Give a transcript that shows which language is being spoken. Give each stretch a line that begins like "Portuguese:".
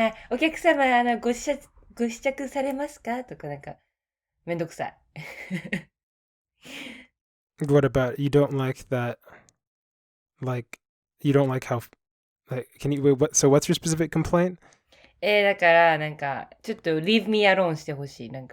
Japanese: お客様、ご試着されますかとかめんどくさい。
English: What about, you don't like that, you don't like how, so what's your specific complaint?
Japanese: だから、ちょっと
English: leave me alone
Japanese: してほしい。